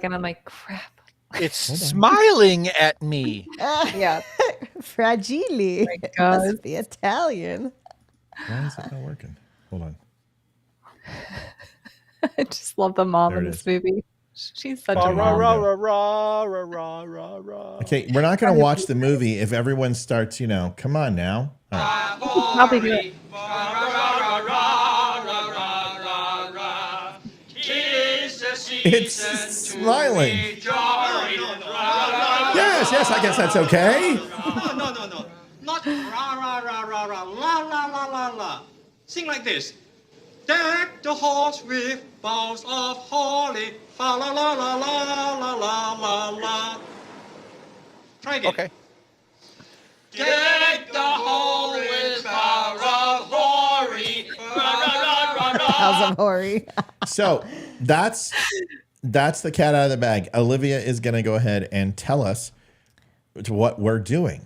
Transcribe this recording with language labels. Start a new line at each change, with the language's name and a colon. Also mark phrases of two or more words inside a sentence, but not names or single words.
English: I'm like, crap. It's smiling at me. Yeah. Fragile. my God. Must be Italian. Why is it not working? Hold on. I just love the mom There in it this is. movie. She's such Rah, a rah, mom. rah, rah, rah, rah, rah, rah. Okay, we're not going to watch the movie if everyone starts, come on now. All right. Probably do it. It's smiling. Yes, I guess that's okay. No. Not rah, rah, rah, rah, rah, la, la, la, la, la. Sing like this. Deck the halls with boughs of holly. Fa la la la la la la la la. Try again. Okay. Deck the hall with boughs of holly. House of Hori. So that's the cat out of the bag. Olivia is going to go ahead and tell us what we're doing.